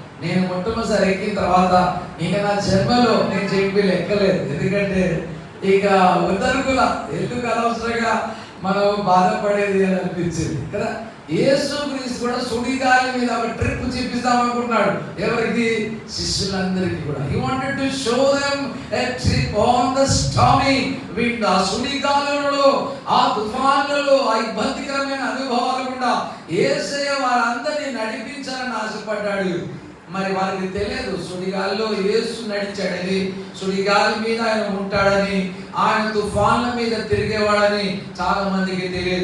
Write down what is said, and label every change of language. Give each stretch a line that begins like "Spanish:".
Telugu: నేను మొట్టమొదటిసారి ఎక్కిన తర్వాత ఇంకా నా జన్మలో నేను జైంట్ వీల్ ఎక్కలేదు. ఎందుకంటే ఇక ఉదరుగుల ఎందుకు అనవసరంగా మనం బాధపడేది అని అనిపించింది కదా. యేసుక్రీస్తు కూడా సుడిగాలి మీద ఒక ట్రిప్ చూపిస్తాం అనుకున్నాడు. ఎవరికి? శిష్యులందరికీ కూడా.
English: He wanted to show them a trip on the stormy wind.
Telugu: ఆ సుడిగాలులలో, ఆ తుఫానులలో, ఆ ఇబ్బందికరమైన అనుభవాలు కూడా యేసయ్య వారందరినీ నడిపించాలని ఆశపడ్డాడు. మరి వారికి తెలియదు సుడిగాలిలో యేసు నడిచాడని, సుడిగాలి మీద ఆయన ఉంటాడని, ఆయన తుఫాన్ల మీద తిరిగేవాడని చాలా మందికి తెలియదు.